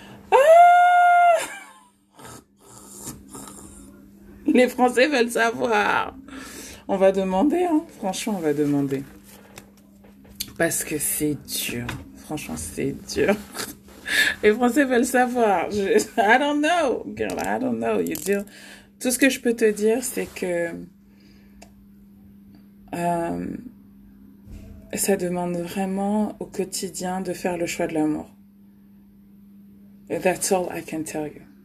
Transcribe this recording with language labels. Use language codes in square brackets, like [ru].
[fr] Ah, les Français veulent savoir. On va demander, hein. Franchement, on va demander. Parce que c'est dur. Franchement, c'est dur. Les Français veulent savoir. [en] I don't know, girl, I don't know. [fr] Tout ce que je peux te dire, c'est que euh, ça demande vraiment au quotidien de faire le choix de l'amour. [en] That's all I can tell you.